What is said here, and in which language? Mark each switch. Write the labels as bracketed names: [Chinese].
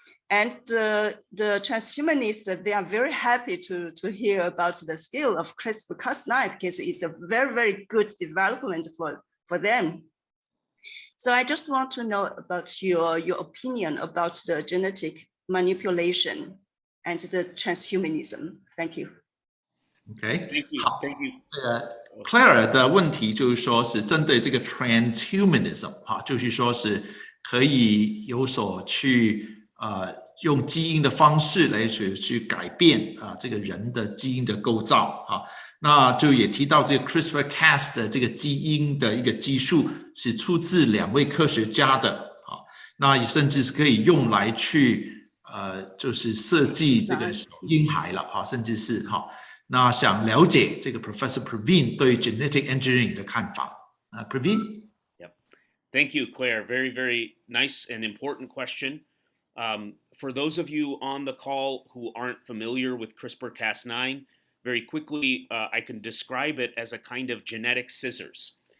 [English] And the transhumanists, they are very happy to hear about the skill of CRISPR-Cas9 because it's a very, very good development for them. So I just want to know about your opinion about the genetic manipulation and the transhumanism. Thank you. OK， Thank you. [Chinese] 好， [English] Thank you. [Chinese] Claire 的问题就是说是针对这个 transhumanism 哈，就是说是可以有所去用基因的方式来去改变这个人的基因的构造哈。那就也提到这个 CRISPR-Cas 的这个基因的一个技术是出自2位科学家的啊，那甚至是可以用来去就是设计这个婴孩了哈，甚至是哈。那想了解这个 Professor Praveen 对 genetic engineering 的看法Praveen? [English] Yep. Thank you, Claire. Very, very nice and important question. For those of you on the call who aren't familiar with CRISPR-Cas9, very quickly, I can describe it as a kind of genetic scissors.